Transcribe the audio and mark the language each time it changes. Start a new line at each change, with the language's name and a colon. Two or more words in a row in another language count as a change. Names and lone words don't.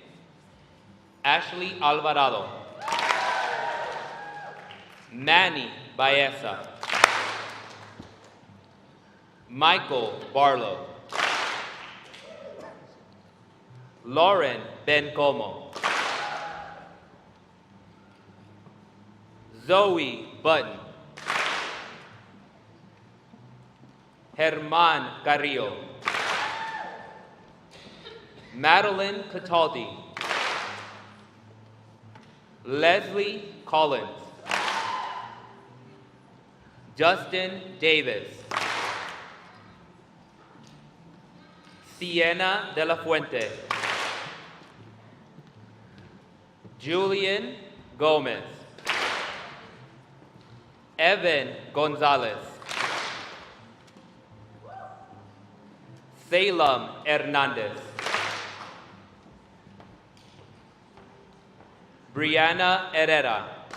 English: Ashley Alvarado. Manny Baeza. Michael Barlow. Lauren Bencomo. Zoe Button. Germán Carrillo. Madeline Cataldi. Leslie Collins. Justin Davis. Sienna de la Fuente. Julian Gomez. Evan Gonzalez. Salem Hernandez. Brianna Herrera.